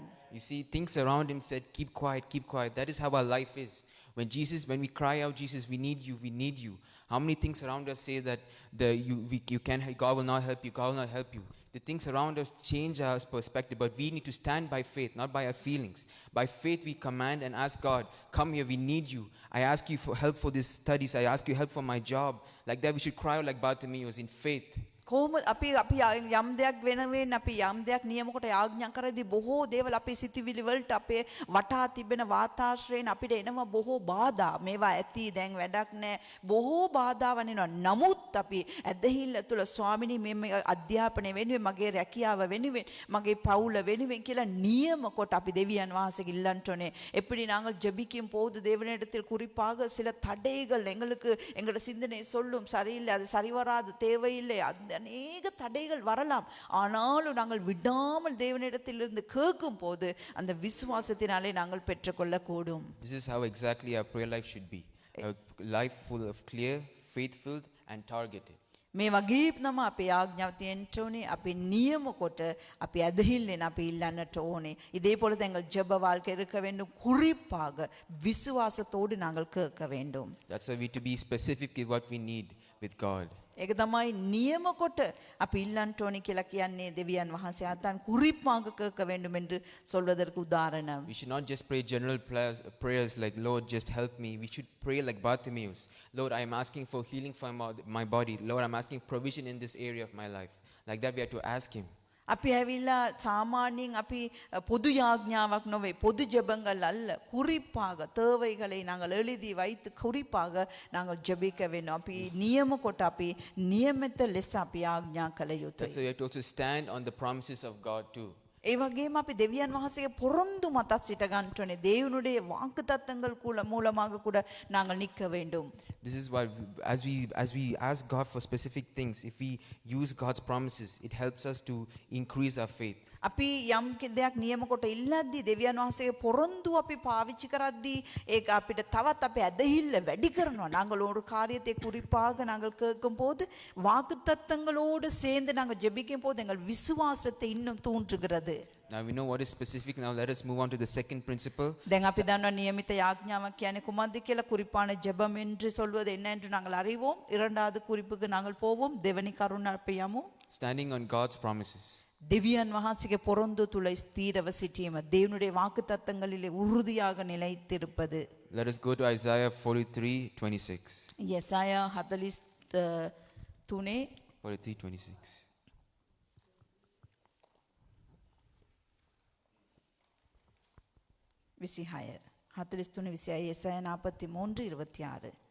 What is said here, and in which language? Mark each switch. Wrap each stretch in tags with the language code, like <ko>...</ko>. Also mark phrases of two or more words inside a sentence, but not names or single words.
<en>You see, things around him said, keep quiet, keep quiet. That is how our life is. When we cry out, Jesus, we need you, we need you. How many things around us say that God will not help you, God will not help you. The things around us change our perspective, but we need to stand by faith, not by our feelings. By faith, we command and ask God, come here, we need you. I ask you for help for these studies. I ask you help for my job. Like that, we should cry out like Bartimaeus in faith.</en> <si>කොහොමද අපි යම් දෙයක් වෙනවෙන් අපි යම් දෙයක් නියම කොට යාඥා කරද්දී බොහෝ දේවල් අපේ සිතිවිලි වලට අපේ වටා තිබෙන වාතාශ්‍රයෙන් අපිට එනවා බොහෝ බාධා. මේවා ඇති දැන් වැඩක් නැහැ. බොහෝ බාධාවන් එනවා. නමුත් අපි ඇදහිල්ල තුළ ස්වාමිනී මේ අධ්‍යාපනය වෙනුවෙන් මගේ රැකියාව වෙනුවෙන් මගේ පවුල වෙනුවෙන් කියලා නියම කොට අපි දෙවියන් වහන්සේගෙ இல்லන්ට ඕනේ.</si> <ta>எப்படி நாங்கள் ஜெபிக்கும் போது தேவனிடத்தில் குறிப்பாக சில தடைகள் எங்களோட சிந்தனை சொல்லும் சரியில்லை அது சரிவராது தேவையில்லை அநேக தடைகள் வரலாம். ஆனாலும் நாங்கள் விடாமல் தேவனிடத்திலிருந்து கேட்கும் போது அந்த விசுவாசத்தினாலே நாங்கள் பெற்றுக்கொள்ள கூடும்.</ta> <en>This is how exactly our prayer life should be. A life full of clear, faith-filled and targeted.</en> <si>මේ වගේ තමයි අපේ ආඥාව තියෙන්න ඕනේ. අපි නියම කොට අපි ඇදහිල්ලෙන් අපි இல்லන්නට ඕනේ.</si> <ta>இதே போல தான் எங்கள் ஜெப வாழ்க்கை இருக்க வேண்டும். குறிப்பாக விசுவாசத்தோடு நாங்கள் கேட்க வேண்டும்.</ta> <en>That's why we to be specific with what we need with God.</en> <si>ඒක තමයි නියම කොට අපි இல்லන්නට ඕනේ කියලා කියන්නේ දෙවියන් වහන්සේ අතන්</si> <ta>குறிப்பாக கேட்க வேண்டும் என்று சொல்வதற்கு உதாரணம்.</ta> <en>We should not just pray general prayers like, Lord, just help me. We should pray like Bartimaeus. Lord, I am asking for healing for my body. Lord, I am asking provision in this area of my life. Like that we have to ask him.</en> <si>අපි ඇවිල්ලා සාමාන්‍යයෙන් අපි பொது යාඥාවක් නොවේ</si> <ta>பொது ஜெபங்கள் அல்ல குறிப்பாக தேவைகளை நாங்கள் எழுதி வைத்து குறிப்பாக நாங்கள் ஜெபிக்க வேண்டும்.</ta> <si>අපි නියම කොට අපි නියමිත ලෙස අපි යාඥා කළ යුතුයි.</si> <en>That's why we have to also stand on the promises of God too.</en> <si>ඒ වගේම අපි දෙවියන් වහන්සේගේ පොරොන්දු මතත් සිට ගන්න ඕනේ.</si> <ta>தேவனுடைய வாக்குத்தத்தங்கள் மூலமாக கூட நாங்கள் நிற்க வேண்டும்.</ta> <en>This is why as we ask God for specific things, if we use God's promises, it helps us to increase our faith.</en> <si>අපි යම් දෙයක් නියම කොට ඉල්ලද්දී දෙවියන් වහන්සේගේ පොරොන්දු අපි පාවිච්චි කරද්දී ඒක අපිට තවත් අපේ ඇදහිල්ල වැඩි කරනවා.</si> <ta>நாங்கள் ஒரு காரியத்தை குறிப்பாக நாங்கள் கேட்கும் போது வாக்குத்தத்தங்களோடு சேர்ந்து நாங்கள் ஜெபிக்கும் போது எங்கள் விசுவாசத்தை இன்னும் தூண்டுகிறது.</ta> <en>Now we know what is specific. Now let us move on to the second principle.</en> <si>දැන් අපි දන්නවා නියමිත යාඥාවක් කියන්නේ කුමක්ද කියලා.</si> <ta>குறிப்பான ஜெபம் என்று சொல்வது என்ன என்று நாங்கள் அறிவோம். இரண்டாவது குறிப்புக்கு நாங்கள் போவோம்.</ta> <si>දෙවනි කරුණ අපි යමු.</si> <en>Standing on God's promises.</en> <si>දෙවියන් වහන්සේගේ පොරොන්දු තුල ස්ථීරව සිටීම.</si> <ta>தேவனுடைய வாக்குத்தத்தங்களிலே உறுதியாக நிலைத்திருப்பது.</ta> <en>Let us go to Isaiah 43:26.</en> <ta>யெசாயா 43:26. 26 43 26 எசாயா 43 26</ta>